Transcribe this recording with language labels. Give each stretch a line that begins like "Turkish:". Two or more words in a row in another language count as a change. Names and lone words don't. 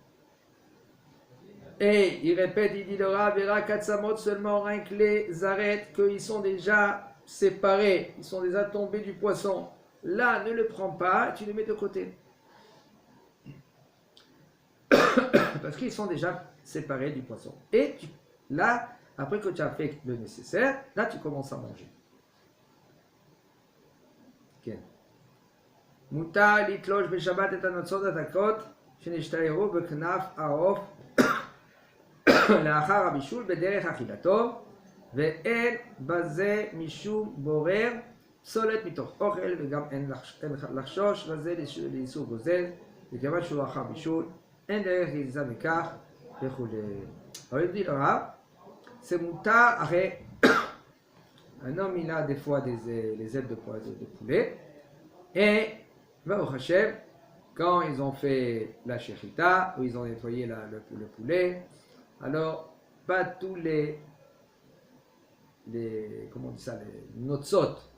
French: Et il répète, il dit le Rav, verra katsamot seulement rien que les arêtes, qu'ils sont déjà séparés, ils sont déjà tombés du poisson. Là, ne le prends pas, tu les mets de côté. Parce qu'ils sont déjà séparés du poisson. Et là, après que tu as fait le nécessaire, là tu commences à manger.
Hebrew: מותר לתלוש בשבת את הנוצות הדקות, שנשתיירו בכנף העוף, לאחר הבישול בדרך אכילתו ואין בזה משום בורר פסולת מתוך אוכל וגם אין לחשוש בזה לאיסור גוזל וכיוון שהוא לאחר בישול אין דרך גזיזה בכך וכו'.
French: אבל il dit le Rav, c'est moutar, après un homme il a des fois les ailes de poulet et
Hebrew: ברוך השם,
French: quand ils ont fait la shechita ou ils ont nettoyé le poulet, alors, pas tous les comment on dit ça, les notzot.